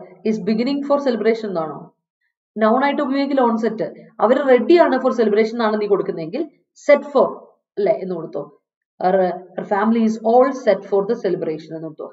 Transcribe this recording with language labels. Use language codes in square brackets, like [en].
[en] Is beginning for celebration എന്നാണോ? Noun ആയിട്ട് ഉപയോഗിക്കില്ല on set. [ml] അവർ ready ആണ് [en] for celebration [ml] ആണ് നീ കൊടുക്കുന്നതെങ്കിൽ set for അല്ലേ എന്ന് കൊടുത്തോ. [en] Her family is all set for the celebration [ml] എന്ന് കൊടുത്തോ.